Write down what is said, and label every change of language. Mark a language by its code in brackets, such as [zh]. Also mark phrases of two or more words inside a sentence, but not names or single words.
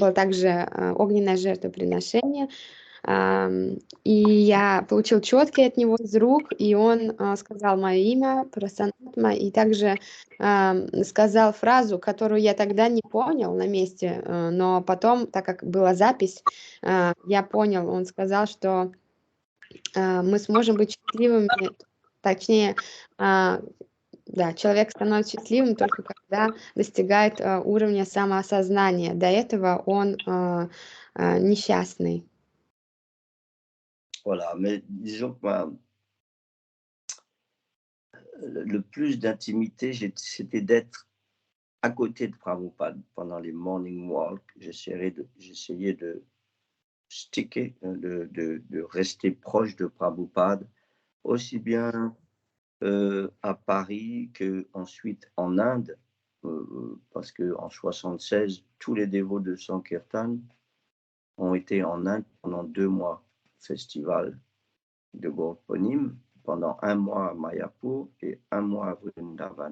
[ru] было также огненное жертвоприношение, и я получил четкий от него из рук, и он сказал мое имя, Прасанатма, и также сказал фразу, которую я тогда не понял на месте, но потом, так как была запись, я понял, он сказал, что мы сможем быть счастливыми, точнее, да, человек становится счастливым только когда достигает уровня самоосознания. До этого он несчастный. [fr] Voilà, mais disons que le plus d'intimité, c'était d'être à côté de Prabhupada pendant les [en] morning walks. [fr] J'essayais de sticker, de rester proche de Prabhupada, aussi bien à Paris qu'ensuite en Inde, parce qu'en 76, tous les dévots de Sankirtan ont été en Inde pendant 2 mois, festival de Gauraponim, pendant 1 mois à Mayapur et 1 mois à Vrindavan.